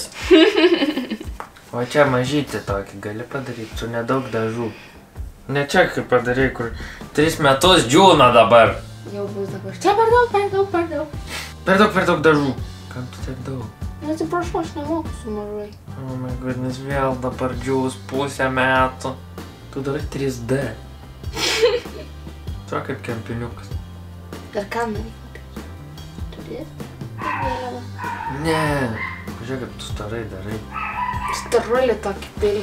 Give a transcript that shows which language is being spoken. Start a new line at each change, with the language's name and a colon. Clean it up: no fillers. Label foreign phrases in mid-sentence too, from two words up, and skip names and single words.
Lithuanian: O čia mažytį tokį gali padaryti, su nedaug dažų. Ne čia kaip padarai, kur 3 metus džiūna dabar. Jau bus dabar. Čia per daug, per daug, per daug. Per daug dažų. Kam tu tiek daug? Atsiprašau, aš nemoku su mažai.
English: Oh my goodness,
Lithuanian: vėl dabar džiūs pusę metų. Tu darai 3D. Tuo kaip kempiniukas. Per ką norėjau? Turės? Vėliava. Ne. Žiūrėk, kaip tu starai darai. Starulį tokį pilį.